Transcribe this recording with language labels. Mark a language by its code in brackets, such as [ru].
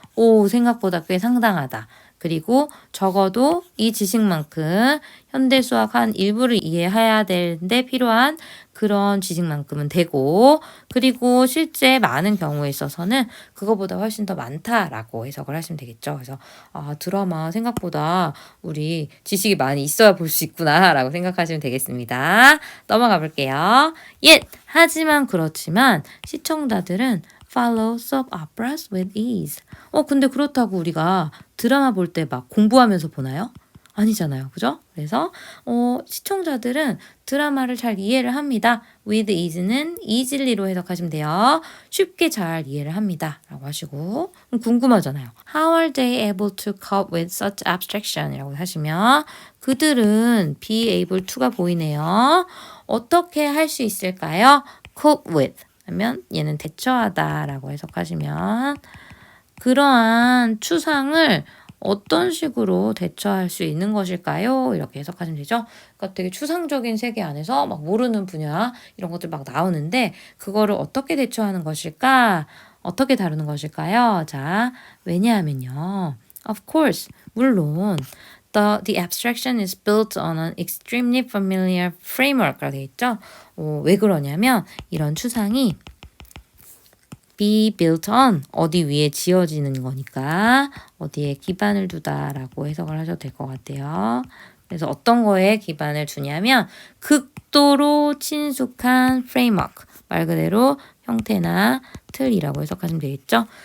[ko] 오, 생각보다 꽤 상당하다. 그리고 적어도 이 지식만큼 현대 수학 한 일부를 이해해야 되는데 필요한 그런 지식만큼은 되고, 그리고 실제 많은 경우에 있어서는 그거보다 훨씬 더 많다라고 해석을 하시면 되겠죠. 그래서 드라마 생각보다 우리 지식이 많이 있어야 볼 수 있구나라고 생각하시면 되겠습니다. 넘어가 볼게요. 하지만 그렇지만 시청자들은 [en] follow soap operas with ease. [ko] 근데 그렇다고 우리가 드라마 볼 때 막 공부하면서 보나요? 아니잖아요. 그죠? 그래서 시청자들은 드라마를 잘 이해를 합니다. [en] with ease [ko] 는 easily,로 해석하시면 돼요. 쉽게 잘 이해를 합니다. 라고 하시고 궁금하잖아요. [en] How are they able to cope with such abstraction? [ko] 이라고 하시면 그들은 [en] be able to [ko] 가 보이네요. 어떻게 할 수 있을까요? [en] cope with [ko] 하면 얘는 대처하다 라고 해석하시면 그러한 추상을 어떤 식으로 대처할 수 있는 것일까요? 이렇게 해석하시면 되죠. 그러니까 되게 추상적인 세계 안에서 막 모르는 분야 이런 것들 막 나오는데 그거를 어떻게 대처하는 것일까? 어떻게 다루는 것일까요? 자, 왜냐하면요. [en] Of course, [ko] 물론 [en] The abstraction is built on an extremely familiar framework라고 되어 있죠. [ko] 왜 그러냐면 이런 추상이 [en] be built on [ko] 어디 위에 지어지는 거니까 어디에 기반을 두다라고 해석을 하셔도 될 것 같아요. 그래서 어떤 거에 기반을 두냐면 극도로 친숙한 framework 말 그대로 형태나 틀이라고 해석하시면 되겠죠.